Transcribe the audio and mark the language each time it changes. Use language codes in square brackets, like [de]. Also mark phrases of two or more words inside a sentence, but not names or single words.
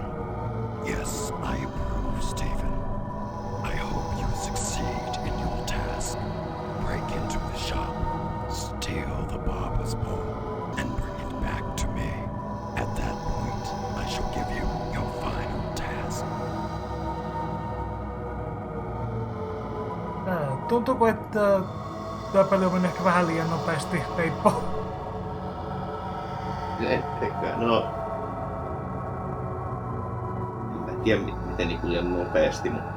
[en] Yes, I approve, Stephen. I hope you succeed in your task. Break into the shop, steal the barber's pole, and bring it back to me. At that point, I shall give you your final task. [fi] Tuntuuko, että tämä peli on mennyt ehkä vähän liian nopeasti, Peippo? Etteikö? No... En tiedä miten niin liian nopeasti, mutta...